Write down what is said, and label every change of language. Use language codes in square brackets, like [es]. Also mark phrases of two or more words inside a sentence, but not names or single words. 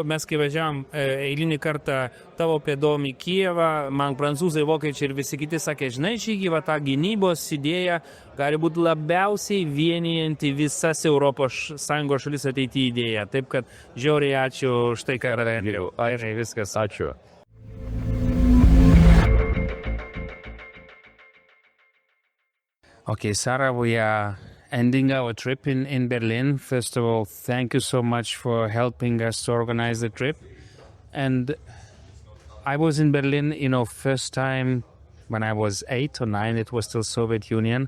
[lt] Mes kai važiavam eilinį kartą tavo pėdom į Kijevą, man prancūzai, vokiečiai ir visi kiti sakė, žinai, Žygi, ta gynybos idėja gali būti labiausiai vienijanti visas Europos Sąjungos šalis ateityje idėja. Taip kad žiauriai ačiū už tai, ką radėjau. Airai, viskas. Ačiū. [en] Okay, Sarah, we are ending our trip in Berlin. First of all, thank you so much for helping us to organize the trip. And I was in Berlin, first time when I was 8 or 9, it was still Soviet Union.